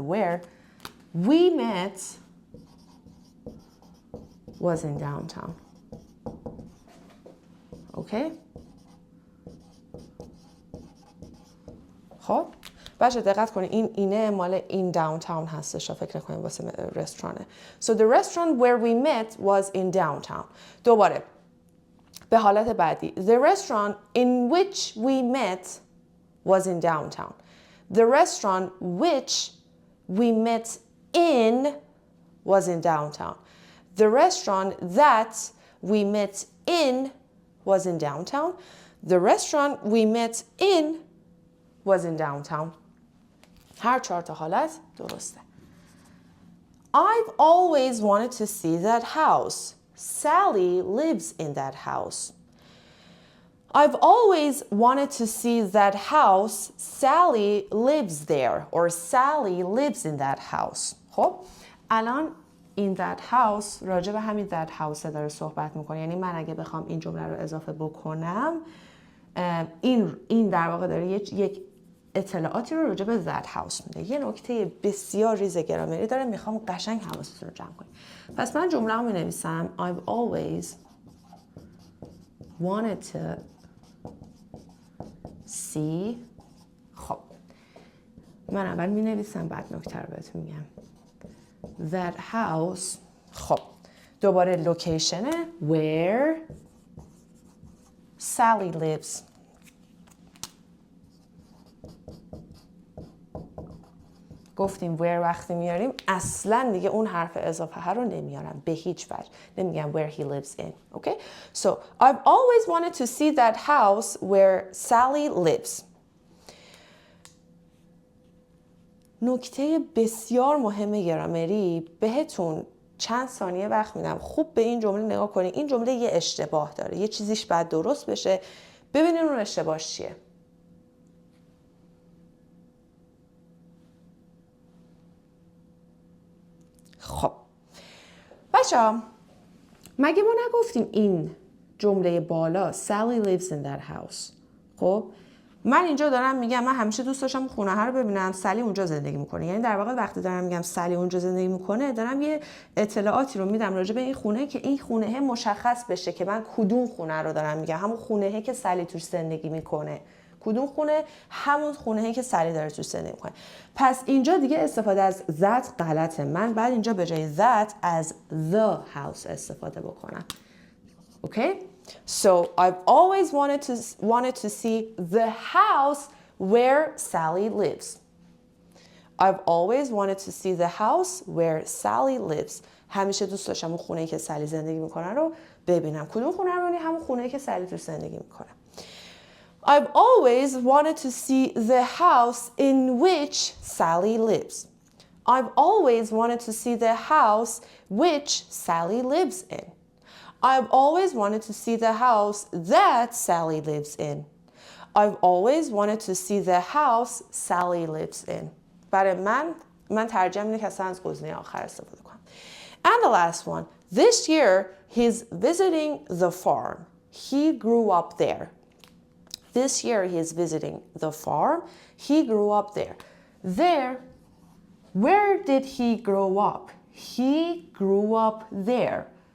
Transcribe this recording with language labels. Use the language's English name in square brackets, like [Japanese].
[English] Where we met was in downtown. [Persian] اوکی؟ خب بچه دقت کنید اینه مال این داونتاون هستش. فکر کنید واسه رستورانه. [English] So the restaurant where we met was in downtown. [Persian] دوباره به حالت بعدی. [English] The restaurant in which we met was in downtown. The restaurant which we met in was in downtown. The restaurant that we met in was in downtown. The restaurant we met in was in downtown. [Persian] هر 4 تا حالت درسته. [English] I've always wanted to see that house. Sally lives in that house. I've always wanted to see that house. Sally lives there. Or Sally lives in that house. [Persian] خب الان [English] in that house [Persian] راجع به همین [English] that house [Persian] داره صحبت میکنه. یعنی من اگه بخوام این جمله رو اضافه بکنم این در واقع داره یک اطلاعاتی رو راجع به [English] that house [Persian] میده. یه نکته بسیار ریز گرامری داره، میخوام قشنگ حواستون رو جمع کنید. پس من جمله رو مینویسم [English] I've always wanted to see. [Persian] خب من اول مینویسم بعد نکته رو بهتون میگم. [English] That house. [Persian] خب دوباره لوکیشنه [English] where Sally lives. [Persian] گفتیم where وقتی میاریم اصلا دیگه اون حرف اضافه ها رو نمیارم به هیچ وجه. نمیگم [English] where he lives in. Okay? So I've always wanted to see that house where Sally lives. [Persian] نکته بسیار مهم گرامری بهتون چند ثانیه وقت میدم خوب به این جمله نگاه کنید. این جمله یه اشتباه داره. یه چیزیش باید درست بشه. ببینید اون اشتباهش چیه. خب بچه‌ها مگه ما نگفتیم این جمله بالا [English] Sally lives in that house. [Persian] خب من اینجا دارم میگم من همیشه دوست داشتم خونه ها رو ببینم سلی اونجا زندگی میکنه. یعنی در واقع وقتی دارم میگم سلی اونجا زندگی میکنه دارم یه اطلاعاتی رو میدم راجع به این خونه که این خونه مشخص بشه که من کدوم خونه رو دارم میگم. همون خونه که سلی توش زندگی میکنه. کدوم خونه؟ همون خونه‌ای که سری داره توش زندگی می‌کنه. پس اینجا دیگه استفاده از that غلطه. من بعد اینجا به جای that از [English] the house [Persian] استفاده بکنم. [English] Okay? So I've always wanted to see the house where Sally lives. I've always wanted to see the house where Sally lives. [Persian] همیشه دوست داشتم اون خونه‌ای که سلی زندگی می‌کنه رو ببینم. کدوم خونه رو ببینم؟ همون خونه‌ای که سلی توش زندگی می‌کنه. [English] I've always wanted to see the house in which Sally lives. I've always wanted to see the house which Sally lives in. I've always wanted to see the house that Sally lives in. I've always wanted to see the house Sally lives in. [Persian] برای من ترجیح میدم که اصلا از گزینه آخر استفاده کنم. [English] And the last one. This year he's visiting the farm. He grew up there. This year he is visiting the farm. He grew up there. There Where did he grow up? He grew up there.